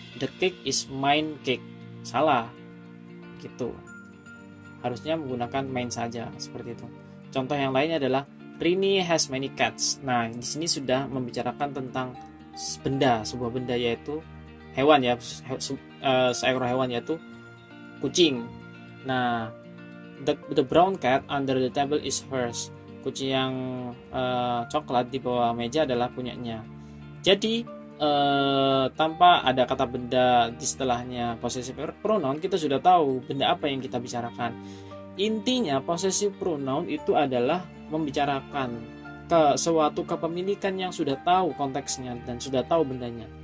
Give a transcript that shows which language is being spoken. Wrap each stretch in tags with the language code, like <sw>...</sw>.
<en>The cake is mine cake.</en> <id>Salah. Gitu. Harusnya menggunakan mine saja seperti itu. Contoh yang lainnya adalah</id> <en>Rini has many cats.</en> <id>Nah, di sini sudah membicarakan tentang benda, sebuah benda yaitu hewan ya, seekor hewan yaitu kucing.</id> <en>Nah, the brown cat under the table is hers.</en> <id>Kucing yang coklat di bawah meja adalah punyanya. Jadi tanpa ada kata benda di setelahnya possessive pronoun, kita sudah tahu benda apa yang kita bicarakan. Intinya possessive pronoun itu adalah membicarakan ke suatu kepemilikan yang sudah tahu konteksnya dan sudah tahu bendanya.</id>